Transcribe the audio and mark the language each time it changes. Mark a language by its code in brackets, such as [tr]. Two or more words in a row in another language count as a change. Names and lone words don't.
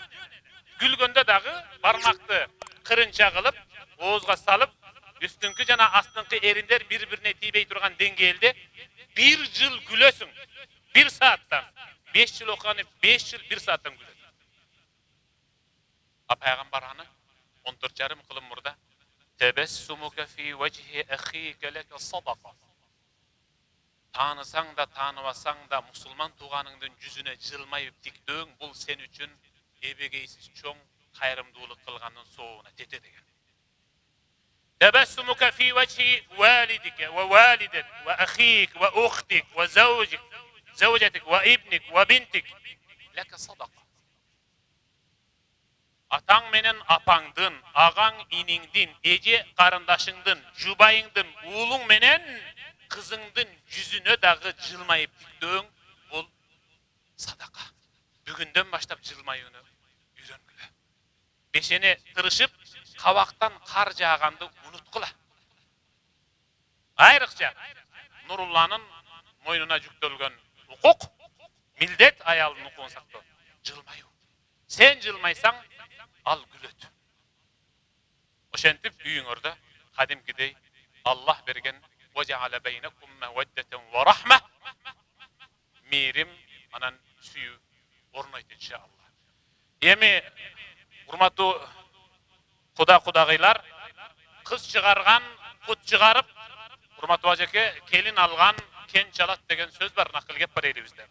[ky] Күлгөндө дагы бармакты кырынча кылып, оозга салып, üstünkü жана астыңкы эриндер бири-бирине тийбей турган деңгээлде 1 жыл күлөсүң. 1 сааттан. 5 жыл окуганы 5 жыл 1 сааттан күлөсүң. Пайгамбар аны 14,5 кылым мурда [ar] تبسمك في وجه أخيك لك صدقة. [ky] Танысаң да, таныбасаң да мусулман тууганыңдын жүзүнө жылмайып тиктөөң бул сен үчүн эбегейсиз чоң кайрымдуулук кылгандын соогуна тете деген. [ar] تبسمك في وجه والدك ووالدك وأخيك وأختك وزوجك زوجتك وابنك وبنتك لك صدقة. [ky] Атаң менен апаңдын, ағаң иниңдин, эже карындашыңдын, жубайыңдын, уулуң менен кызыңдын жүзүнө дагы жылмайып тиктөөң бул садака. Бүгүндөн баштап жылмаюуну үйрөнгүлө. Бешене тырышып, кабактан кар жааганды унуткула. Айрыкча Нурулланын мойнуна жүктөлгөн укук, милдет аялдын укугун сактоо. Жылмаюу. Сен жылмайсаң, ал күлөт. Ошентип үйүңөрдө кадимкидей Аллах берген [ar] وَجَعَلَ بَيْنَكُمْ مَوَدَّةً وَرَحْمَةً [ky] мейрим анан сүйүү орнойт иншалла. Эми урматтуу кудагыйлар, кыз чыгарган, кут чыгарып, урматтуу ажеке, келин алган кен чалат деген сөз бар, накыл кеп бар эле бизде.